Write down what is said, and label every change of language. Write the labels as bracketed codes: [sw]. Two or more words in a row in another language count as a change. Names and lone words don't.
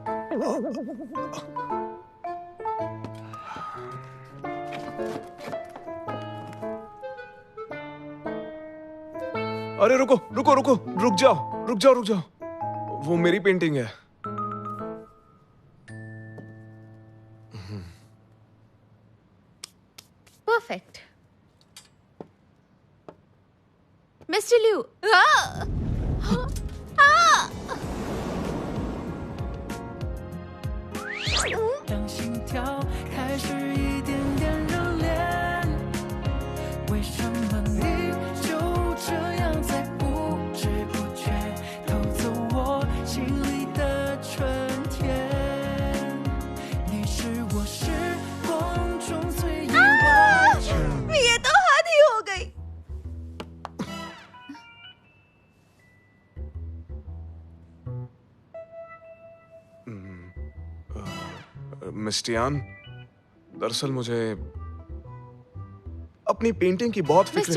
[hi] अरे रुको रुको रुको, रुक जाओ रुक जाओ रुक जाओ, वो मेरी पेंटिंग है। परफेक्ट। मिस्टर लिू, [zh] 让心跳开始一点点热恋，为什么你就这样在不知不觉偷走我心里的春天？你是我时光中最意外。 [hi] ये तो हद ही हो गई। मिस टियान, दरअसल मुझे अपनी पेंटिंग की बहुत फिक्र।